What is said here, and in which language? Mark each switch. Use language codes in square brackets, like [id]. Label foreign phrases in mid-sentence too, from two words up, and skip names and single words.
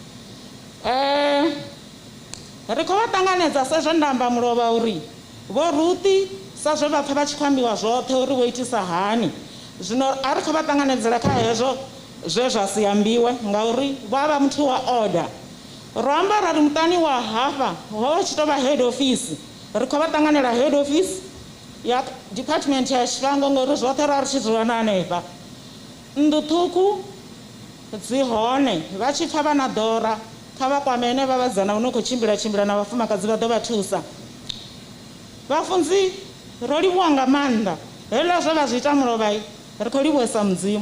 [ve] Ri khou vha ṱanganedza sa zwo nda amba mulovha uri vho Ruthi sa zwe vha pfa vha tshi khou ambiwa zwoṱhe uri vho itisa hani. Zwino a ri khou vha ṱanganedzela kha hezwo zwe zwa si ambiwe ngauri vha vha muthu wa order. Ro amba ra ri muṱani wa hafha ho tshi tou vha [en] head office. [ve] Ri khou vha ṱanganela [en] head office [ve] ya department ya Tshifhango ngori zwoṱhe ra ri tshi dzulana hanefha. Nnḓu ṱhukhu dzi hone vha tshi pfa vha na ḓora kha vha kwamene vha vhasidzana vho no khou tshimbila na vhafumakadzi vha ḓo vha thusa. Vhafunzi ro livhuwa nga maanḓa hezwiḽa zwe vha zwi ita mulovha ri khou livhuwesa mudzimu.